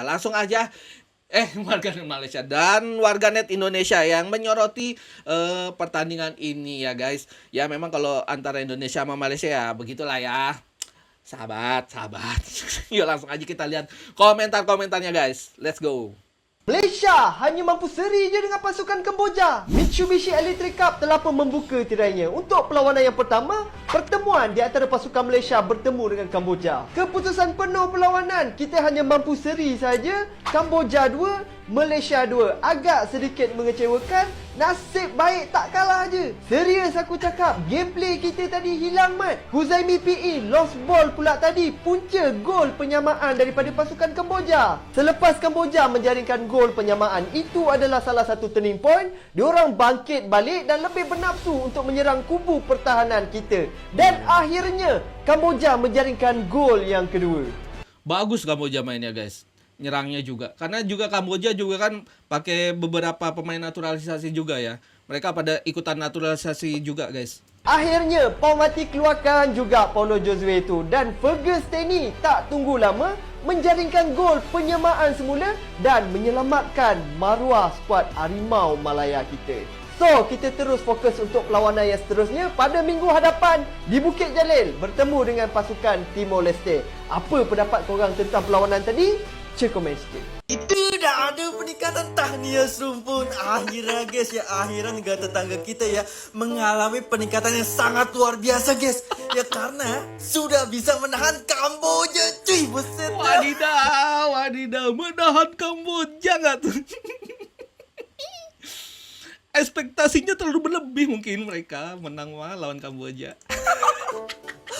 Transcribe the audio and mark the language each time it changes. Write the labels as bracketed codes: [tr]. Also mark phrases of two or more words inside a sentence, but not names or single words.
[id] Langsung aja warganet Malaysia dan warganet Indonesia yang menyoroti pertandingan ini ya guys. Ya memang kalau antara Indonesia sama Malaysia ya begitulah ya. Sahabat. Yuk langsung aja kita lihat komentar-komentarnya guys. [en] Let's go. [ms] Malaysia hanya mampu seri je dengan pasukan Kamboja. Mitsubishi Electric Cup telah pun membuka tirainya. Untuk perlawanan yang pertama, pertemuan di antara pasukan Malaysia bertemu dengan Kamboja. Keputusan penuh perlawanan, kita hanya mampu seri saja. Kamboja 2, Malaysia 2. Agak sedikit mengecewakan, nasib baik tak kalah je. Serius aku cakap, gameplay kita tadi hilang mat. Huzaimi PE [en] lost ball [ms] pula tadi, punca gol penyamaan daripada pasukan Kamboja. Selepas Kamboja menjaringkan gol penyamaan, itu adalah salah satu [en] turning point. [ms] Diorang bangkit balik dan lebih bernafsu untuk menyerang kubu pertahanan kita. Dan akhirnya Kamboja menjaringkan gol yang kedua. [id] Bagus Kamboja mainnya guys, nyerangnya juga. Karena juga Kamboja juga kan pakai beberapa pemain naturalisasi juga ya. Mereka pada ikutan naturalisasi juga guys. [ms] Akhirnya Paumati keluarkan juga Paulo Josue itu, dan Fergus Teni tak tunggu lama menjaringkan gol penyamaan semula dan menyelamatkan maruah skuad Harimau Malaya kita. So, kita terus fokus untuk perlawanan yang seterusnya pada minggu hadapan di Bukit Jalil bertemu dengan pasukan Timor Leste. Apa pendapat korang tentang perlawanan tadi? Cek komen sikit. Itu dah ada peningkatan tahniah serumpun. [id] Akhirnya guys ya, akhirnya negara tetangga kita ya mengalami peningkatan yang sangat luar biasa guys. Ya karena sudah bisa menahan Kamboja cuy. Buset dah. Wadidaw, menahan Kamboja nggak tuh? Ekspektasinya terlalu berlebih mungkin mereka menang lawan Kamboja.